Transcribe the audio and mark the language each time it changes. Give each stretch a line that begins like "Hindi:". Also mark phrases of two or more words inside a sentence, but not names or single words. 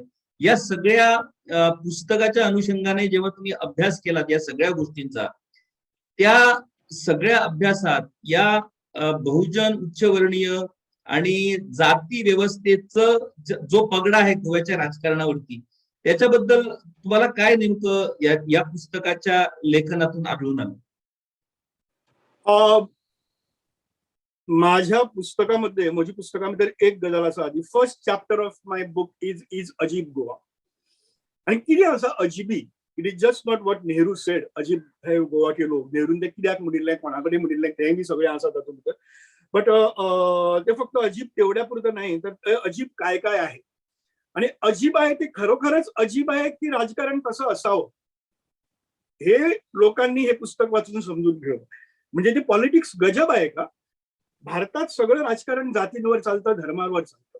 Marathi: या सगळ्या पुस्तकाच्या अनुषंगाने जेव्हा तुम्ही अभ्यास केलात या सगळ्या गोष्टींचा, त्या सगळ्या अभ्यासात या बहुजन, उच्चवर्णीय आणि जाती व्यवस्थेचं जो पगडा आहे गोव्याच्या राजकारणावरती, त्याच्याबद्दल तुम्हाला काय नेमकं या पुस्तकाच्या लेखनातून आढळून आलं?
Konkani: माझ्या पुस्तकामध्ये एक गजाल असा,
English: the first chapter of my book is Ajeeb Goa.
Konkani: आणि किती असा अजिबी,
English: it is just not what Nehru said,
Konkani: अजीब हे गोवा केलो, नेहरून ते कित्याक म्हणिल्लें, कोणाकडे म्हणिल्लें तें बी सगळें आसा तातूंत भितर.
Marathi: बट ते फक्त अजीब तेवढ्या पुरतं नाही, तर अजीब काय काय आहे. आणि अजीब आहे ते खरोखरच अजीब आहे की राजकारण कसं असावं हे लोकांनी हे पुस्तक वाचून समजून घ्यावं. म्हणजे ते पॉलिटिक्स गजब आहे का? भारतात सगळं राजकारण जातींवर चालतं, धर्मावर चालतं.